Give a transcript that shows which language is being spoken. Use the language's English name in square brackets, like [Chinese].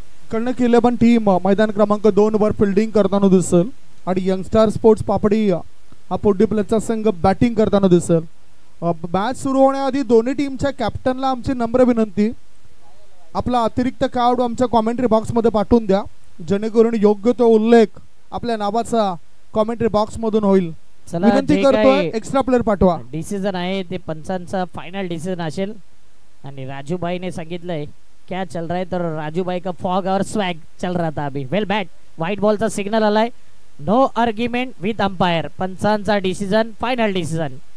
[Marathi] कणक 11 टीम मैदान क्रमांक 2 वर फिल्डिंग करताना दिसेल आणि यंगस्टार स्पोर्ट्स पापडी हा 40+ संघ बॅटिंग करताना दिसेल। मॅच सुरू होण्याआधी दोन्ही टीमच्या कॅप्टनला आमची नम्र विनंती, आपला अतिरिक्त कार्ड आमच्या कॉमेंट्री बॉक्स मध्ये पाठवून द्या, जेणेकरून योग्य तो उल्लेख आपल्या नावाचा कॉमेंट्री बॉक्स मधून होईल। विनंती करतोय, एक्स्ट्रा प्लेयर पाठवा। डिसिजन आहे ते पंचांचा फायनल डिसिजन असेल आणि राजूभाईने सांगितलंय [Hindi] क्या चल रहा है, [Marathi] तर [Hindi] राजूभाई का फॉग और स्वैग चल रहा था अभी। [Marathi] वेल बॅट, व्हाईट बॉलचा सिग्नल आलाय, [English] no argument with umpire, [Marathi] पंचांचा decision final decision.